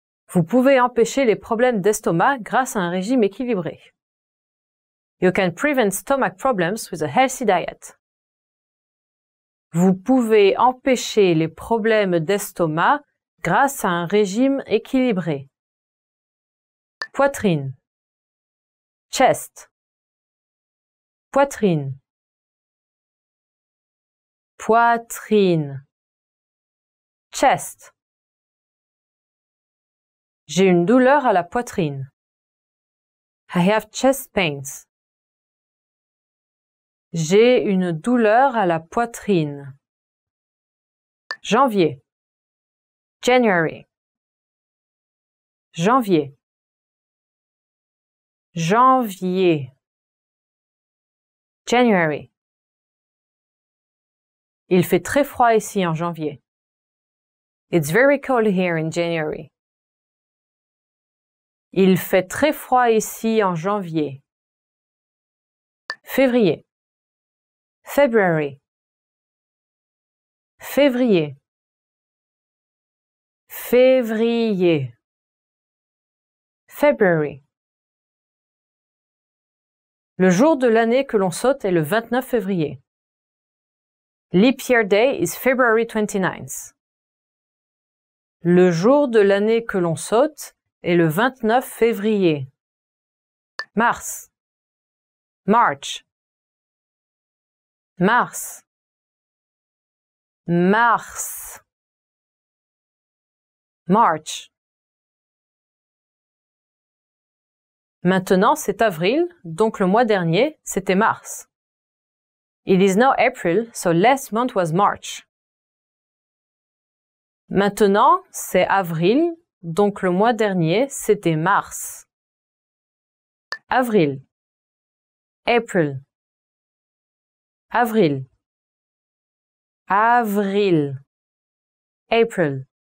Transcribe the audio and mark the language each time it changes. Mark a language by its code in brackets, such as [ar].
[fr] Vous pouvez empêcher les problèmes d'estomac grâce à un régime équilibré. [en] You can prevent stomach problems with a healthy diet. [fr] Vous pouvez empêcher les problèmes d'estomac grâce à un régime équilibré. Poitrine. Chest. Poitrine. Poitrine. Chest. J'ai une douleur à la poitrine. [en] I have chest pains. [fr] J'ai une douleur à la poitrine. Janvier. January. Janvier. Janvier. January. Il fait très froid ici en janvier. [en] It's very cold here in January. [fr] Il fait très froid ici en janvier. Février. February. Février. Février. February. Le jour de l'année que l'on saute est le 29 février. [en] Leap Year Day is February 29th. [fr] Le jour de l'année que l'on saute est le 29 février. Mars. March. Mars. Mars. [en] March. [fr] Maintenant, c'est avril, donc le mois dernier, c'était mars. [en] It is now April, so last month was March. [fr] Maintenant, c'est avril, donc le mois dernier, c'était mars. Avril. April. Avril. Avril. April.